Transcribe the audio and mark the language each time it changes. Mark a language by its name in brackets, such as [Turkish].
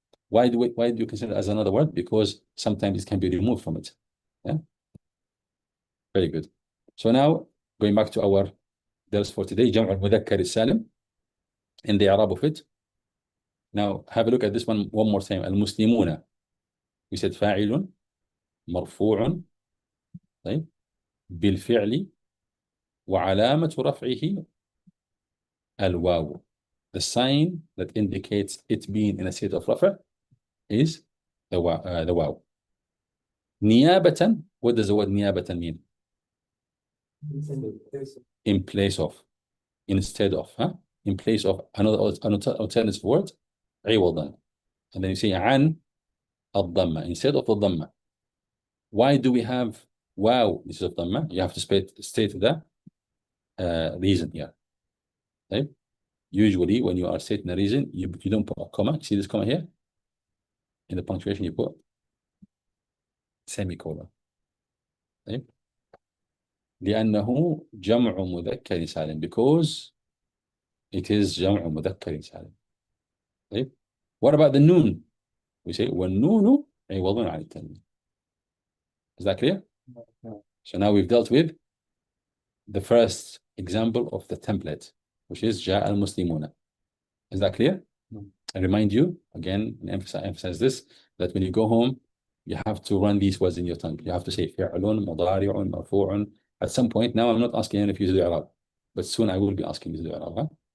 [English] Why do you consider it as another word? Because sometimes it can be removed from it. Yeah. Very good. So now going back to our درس for today, جمع المذكر السالم in the إعراب of it. Now have a look at this one more time. [Arabic] المسلمون, [English] we said [Arabic] فاعل مرفوع, طيب, بالفعل وعلامة رفعه الواو. [English] The sign that indicates it being in a state of رفع is the واو. نيابة, what does the word نيابة mean? In place of, instead of, huh? In place of another alternative word, عوضا. And then you say [Arabic] عن الضمة, [English] instead of the ضمة. Why do we have واو instead of ضمة? You have to state the reason here. Okay? Usually when you are stating a reason, you don't put a comma. See this comma here? In the punctuation you put semicolon. Okay? [Arabic] لأنه جمع مذكر سالم, [English] because it is [Arabic] جمع مذكر سالم. [English] طيب. What about the noon? We say [Arabic] والنون عوض عن التنوين. [English] Is that clear? So now we've dealt with the first example of the template, which is [Arabic] جاء المسلمون. [English] Is that clear? I remind you again, and emphasize this, that when you go home, you have to run these words in your tongue. You have to say [Arabic] فعل مضارع مرفوع. [English] At some point now, I'm not asking any of you to do إعراب, but soon I will be asking you to do إعراب. Huh?